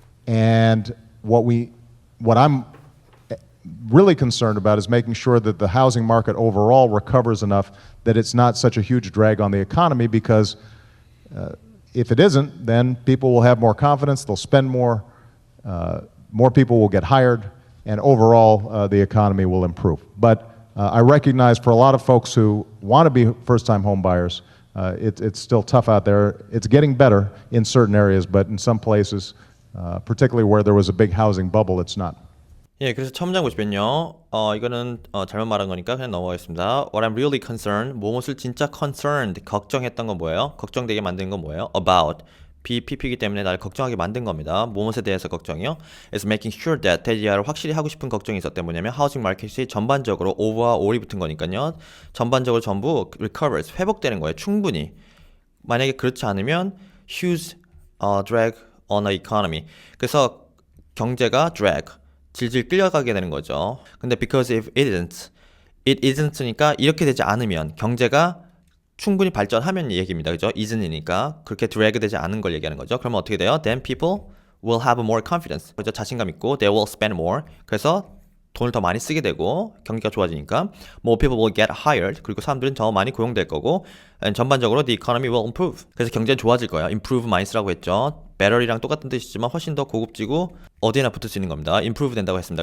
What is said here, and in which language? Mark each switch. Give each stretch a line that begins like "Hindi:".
English: And what I'm really concerned about is making sure that the housing market overall recovers enough that it's not such a huge drag on the economy because if it isn't, then people will have more confidence, they'll spend more, more people will get hired, and overall the economy will improve. But I recognize for a lot of folks who want to be first-time home buyers, it's still tough out there. It's getting better in certain areas, but in some places, particularly where there was a big housing bubble, it's not.
Korean: 예, 그래서 첫 문장 보시면요. 이거는 잘못 말한 거니까 그냥 넘어가겠습니다.
English: What I'm really concerned,
Korean: 무엇을 진짜 concerned, 걱정했던 건 뭐예요? 걱정되게 만든 건 뭐예요? About, BPP이기 때문에 날 걱정하게 만든 겁니다. 무엇에 대해서 걱정이요?
English: Is making sure that,
Korean: 대지하를 확실히 하고 싶은 걱정이 있었던 뭐냐면 하우징 마켓이 전반적으로 over와 all이 붙은 거니까요. 전반적으로 전부 recovers, 회복되는 거예요. 충분히. 만약에 그렇지 않으면
English: huge drag on the economy.
Korean: 그래서 경제가 drag, 질질 끌려가게 되는 거죠. 근데
English: because if it isn't
Korean: 니까 이렇게 되지 않으면 경제가 충분히 발전하면 얘기입니다. 그죠? isn'이니까 그렇게 drag 되지 않은 걸 얘기하는 거죠. 그러면 어떻게 돼요?
English: Then people will have more confidence.
Korean: 그죠? 자신감 있고
English: they will spend more.
Korean: 그래서 돈을 더 많이 쓰게 되고 경기가 좋아지니까
English: more people will get hired.
Korean: 그리고 사람들은 더 많이 고용될 거고 and 전반적으로
English: the economy will improve.
Korean: 그래서 경제는 좋아질 거예요. improve 많이 쓰라고 했죠. better이랑 똑같은 뜻이지만 훨씬 더 고급지고 어디에나 붙을 수 있는 겁니다. improve 된다고 했습니다.